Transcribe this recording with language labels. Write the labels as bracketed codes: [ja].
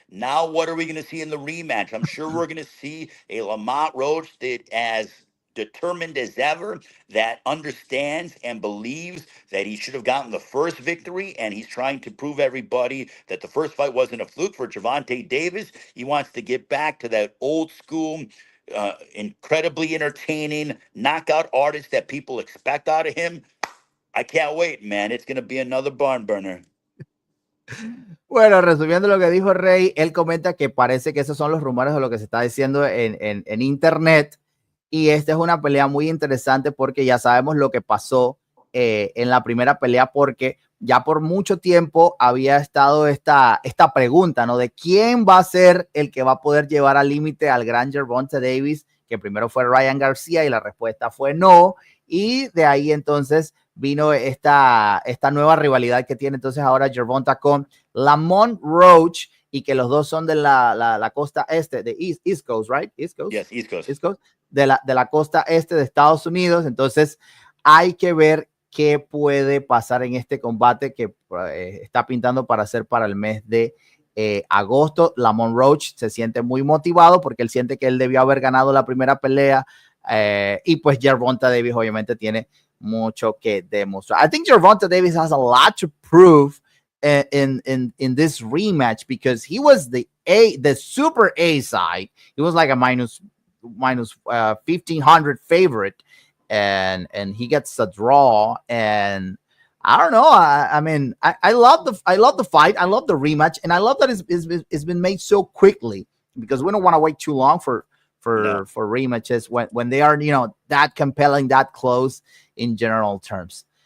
[en] Now, what are we going to see in the rematch? I'm sure we're going to see a Lamont Roach that as determined as ever, that understands and believes that he should have gotten the first victory, and he's trying to prove everybody that the first fight wasn't a fluke for Gervonta Davis. He wants to get back to that old school, incredibly entertaining knockout artist that people expect out of him. I can't wait, man. It's going to be another barn burner. [es] Bueno, resumiendo lo que dijo Rey, él comenta que parece que esos son los rumores de lo que se está diciendo en internet. Y esta es una pelea muy interesante porque ya sabemos lo que pasó en la primera pelea, porque ya por mucho tiempo había estado esta pregunta, ¿no? De quién va a ser el que va a poder llevar al límite al gran Gervonta Davis, que primero fue Ryan García y la respuesta fue no. Y de ahí entonces vino esta nueva rivalidad que tiene entonces ahora Gervonta con Lamont Roach, y que los dos son de la costa este, de [en] East Coast, right? East Coast. Yes, East Coast. East Coast, [es] de la costa este de Estados Unidos. Entonces hay que ver qué puede pasar en este combate que está pintando para hacer para el mes de agosto. Lamont Roach se siente muy motivado porque él siente que él debió haber ganado la primera pelea y pues Gervonta Davis obviamente tiene mucho que demostrar. [en] I think Gervonta Davis has a lot to prove in this rematch because he was the super A side. He was like a minus 1,500 favorite, and he gets a draw. And I don't know. I mean, I love the fight. I love the rematch, and I love that it's been made so quickly because we don't want to wait too long for rematches when they are, you know, that compelling, that close in general terms.